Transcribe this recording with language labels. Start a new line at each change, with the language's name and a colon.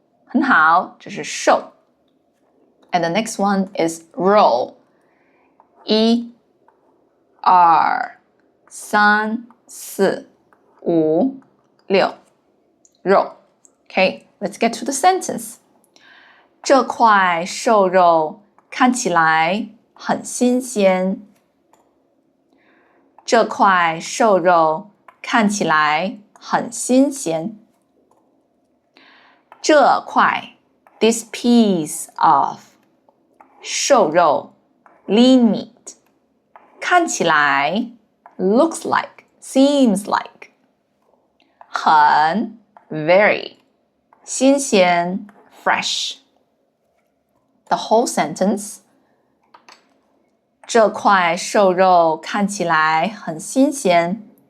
Chinese: 很好，这是瘦。
English: And the next one is roll. 1、
Chinese: 二三四五六肉
English: Okay, let's get to the sentence.
Chinese: 这块瘦肉看起来很新鲜。这块瘦肉看起来很新鲜。
English: 这块 this piece of 瘦肉 lean meat 看起来 looks like seems like 很 very 新鲜 fresh the whole sentence
Chinese: 这块瘦肉看起来很新鲜。